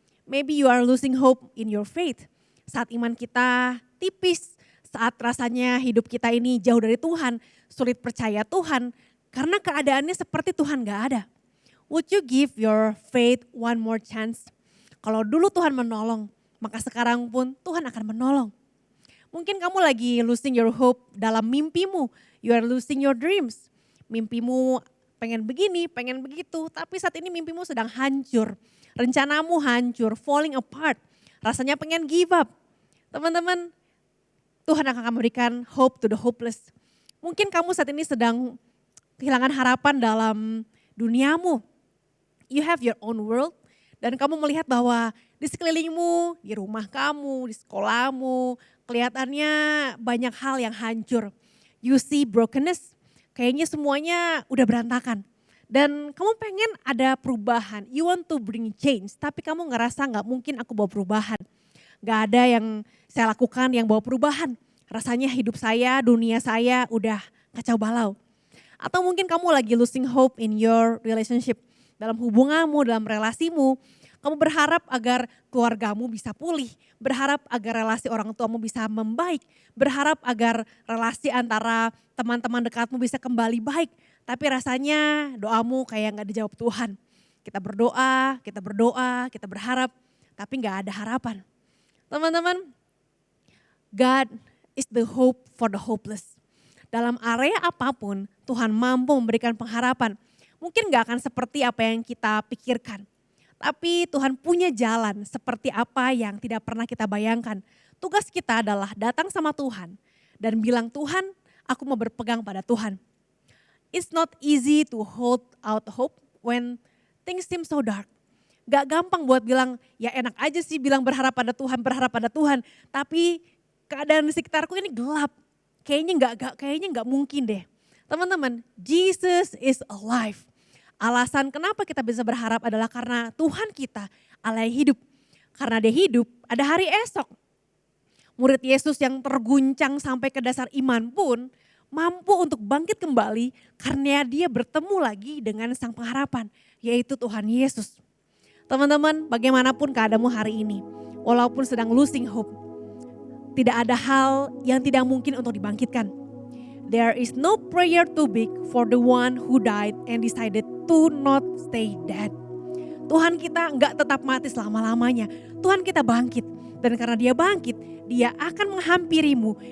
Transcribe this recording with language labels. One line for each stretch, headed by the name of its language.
English: Maybe you are losing hope in your faith.
Indonesian: Saat iman kita tipis, saat rasanya hidup kita ini jauh dari Tuhan, sulit percaya Tuhan, karena keadaannya seperti Tuhan gak ada.
English: Would you give your faith one more chance?
Indonesian: Kalau dulu Tuhan menolong, maka sekarang pun Tuhan akan menolong. Mungkin kamu lagi
English: losing your hope
Indonesian: dalam mimpimu,
English: you are losing your dreams.
Indonesian: Mimpimu pengen begini, pengen begitu, tapi saat ini mimpimu sedang hancur. Rencanamu hancur,
English: falling apart.
Indonesian: Rasanya pengen
English: give up.
Indonesian: Teman-teman, Tuhan akan memberikan
English: hope to the hopeless.
Indonesian: Mungkin kamu saat ini sedang kehilangan harapan dalam duniamu.
English: You have your own world
Indonesian: dan kamu melihat bahwa di sekelilingmu, di rumah kamu, di sekolahmu, kelihatannya banyak hal yang hancur.
English: You see brokenness,
Indonesian: kayaknya semuanya udah berantakan. Dan kamu pengen ada perubahan,
English: you want to bring change,
Indonesian: tapi kamu ngerasa gak mungkin aku bawa perubahan. Gak ada yang saya lakukan yang bawa perubahan. Rasanya hidup saya, dunia saya udah kacau balau. Atau mungkin kamu lagi
English: losing hope in your relationship.
Indonesian: Dalam hubunganmu, dalam relasimu. Kamu berharap agar keluargamu bisa pulih. Berharap agar relasi orang tuamu bisa membaik. Berharap agar relasi antara teman-teman dekatmu bisa kembali baik. Tapi rasanya doamu kayak gak dijawab Tuhan. Kita berdoa, kita berharap, tapi gak ada harapan.
English: Teman-teman, God is the hope for the hopeless.
Indonesian: Dalam area apapun, Tuhan mampu memberikan pengharapan. Mungkin gak akan seperti apa yang kita pikirkan. Tapi Tuhan punya jalan seperti apa yang tidak pernah kita bayangkan. Tugas kita adalah datang sama Tuhan dan bilang, Tuhan, aku mau berpegang pada Tuhan.
English: It's not easy to hold out hope when things seem so dark.
Indonesian: Gak gampang buat bilang, ya enak aja sih bilang berharap pada Tuhan, berharap pada Tuhan. Tapi keadaan di sekitarku ini gelap. Kayaknya nggak mungkin deh.
English: Teman-teman, Jesus is alive.
Indonesian: Alasan kenapa kita bisa berharap adalah karena Tuhan kita Allah yang hidup. Karena dia hidup, ada hari esok. Murid Yesus yang terguncang sampai ke dasar iman pun mampu untuk bangkit kembali karena dia bertemu lagi dengan sang pengharapan, yaitu Tuhan Yesus. Teman-teman, bagaimanapun keadaanmu hari ini, walaupun sedang
English: losing hope,
Indonesian: tidak ada hal yang tidak mungkin untuk dibangkitkan.
English: There is no prayer too big for the one who died and decided to not stay dead.
Indonesian: Tuhan kita enggak tetap mati selama-lamanya. Tuhan kita bangkit. Dan karena dia bangkit, dia akan menghampirimu.